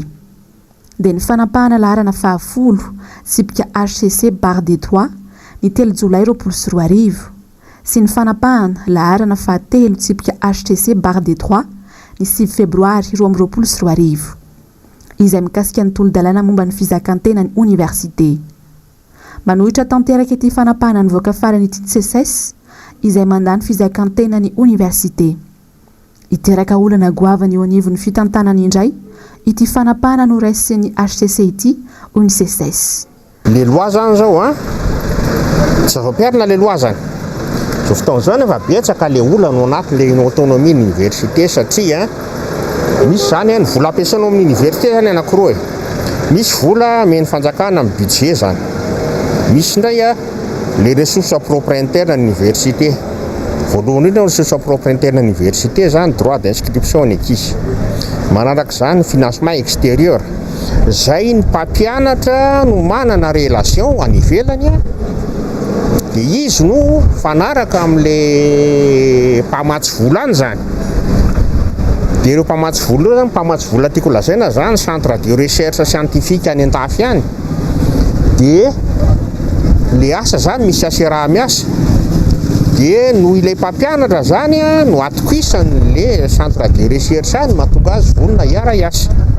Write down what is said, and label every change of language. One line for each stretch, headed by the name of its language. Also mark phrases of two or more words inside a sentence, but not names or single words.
Malagasy: Dia ny fanapahana laharana 10 sipika HCC
French: barre des
Malagasy: 3 ny 3 Jolay 2024 sy ny fanapahana laharana 13 sipika HCC
French: barre des
Malagasy: 3 ny 6 Febroary 2024 izay mikasika ny tolo-dalàna momba ny fizakantena ny université. Manohitra tanteraka ity fanapahana nivoaka farany ity TSS izay mandany fizakantena ny université. Iteraka olana goavany eo anivon'ny fitantanany indray ity fanapahana noraisy ny HCC ity hoy ny CSS.
French: Les lois
Malagasy: zany zao zava-piarina
French: les lois
Malagasy: zany zao fotoana zany efa betsaka le olana ao anatin'le
French: autonomie université
Malagasy: satria misy zany ny vola ampiasainao amin'ny université zany anankiroa misy vola men'ny fanjakana amin'ny budget zany misy indray
French: les ressources propres internes à l'université
Malagasy: voalohany indrindra
French: ressources propres internes à l'université
Malagasy: zany
French: droit d'inscription
Malagasy: ny ankizy manaraka zany
French: financement extérieur
Malagasy: zay ny mpampianatra no manana relation any ivelany dia izy no fanaraka amin'le mpamatsy vola any zany dia ireo mpamatsy vola ireo zany mpamatsy vola tiako lazaina zany
French: centre de recherche scientifique
Malagasy: any an-tafy any dia le asa zany misy ase raha miasa dia noho ilay mpampianatra zany no atokisany
French: centre de recherche
Malagasy: any mahatonga azy volona hiara hiasa